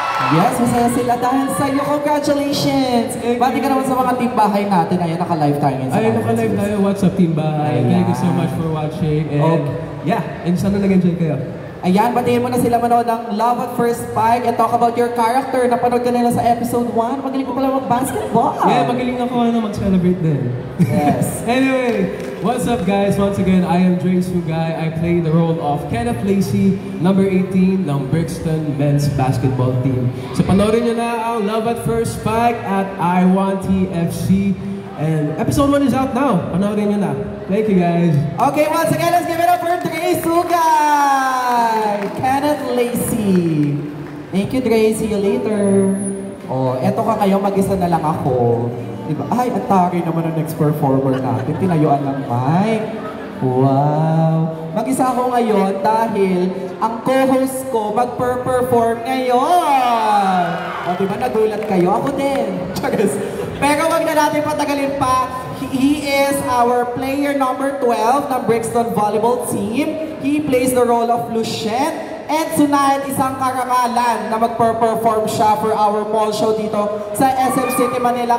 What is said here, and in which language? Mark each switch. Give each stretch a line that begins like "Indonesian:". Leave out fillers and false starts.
Filipino: Yes, masaya sila dahil sa iyo. Congratulations! Bati ka naman sa mga team bahay natin. Ayun, naka-live tayo ngayon. Ayun, naka-live tayo.
English: What's up,
Filipino: Team Bahay?
English: Thank you so much for watching.
Filipino: And yeah, and sana nag-enjoy kayo. Ayan, batiin mo na sila manood ng Love at First Spike
English: and talk about your character.
Filipino: Napanood ka nila sa episode 1. Magaling ko pala mag-basketball. Yeah, magaling ako mag-celebrate din.
English: Yes. Anyway, what's up guys? Once again, I am Drake Sugay. I play the role of Kenneth Lacey, number 18 ng Brixton Men's Basketball Team.
Filipino: So panoorin nyo na ang Love at First Spike at I1TFC.
English: And episode 1 is out now.
Filipino: Panoorin nyo na.
English: Thank you guys. Okay, once again, let's give it up for Drake Sugay! Kenneth Lacey. Thank you, Drake. See you later.
Filipino: Oh, eto ka kayo, mag-isa na lang ako. Diba? Ay, ang tari naman ang next performer natin. Tinayuan ng mic. Wow! Mag-isa ako ngayon dahil ang co-host ko mag-perform ngayon. O, diba nagulat kayo? Ako din. Pero wag na natin patagalin pa.
English: He is our player number 12 ng Brixton Volleyball Team. He plays the role of Lucien. And tonight,
Filipino: isang karangalan na mag-perform siya
English: for our mall show dito sa SM City, Manila.